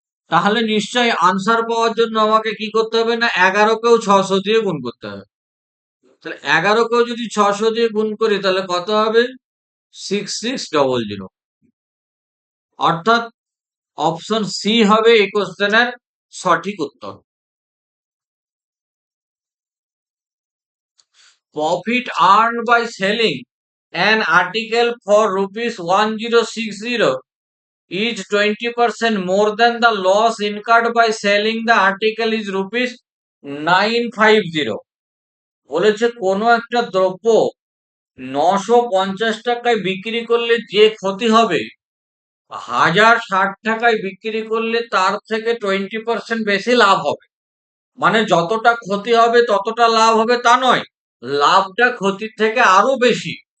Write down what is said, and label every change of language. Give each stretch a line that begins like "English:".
Bangla: তাহলে নিশ্চয়ই আনসার পাওয়ার জন্য আমাকে কি করতে হবে না 11 কেও 600 দিয়ে গুণ করতে হবে। তাহলে 11 কেও যদি 600 দিয়ে গুণ করি তাহলে কত হবে? 6600। অর্থাৎ অপশন সি হবে এই কোশ্চেনের সঠিক উত্তর।
English: Profit earn by selling an article for rupees 1060 is 20% more than the loss incurred by selling the article is rupees 950।
Bangla: বলেছে কোনো একটা দ্রব্য 950 টাকায় বিক্রি করলে যে ক্ষতি হবে, 1060 টাকায় বিক্রি করলে তার থেকে 20% বেশি লাভ হবে। মানে যতটা ক্ষতি হবে ততটা লাভ হবে তা নয়, লাভটা ক্ষতির থেকে আরো বেশি।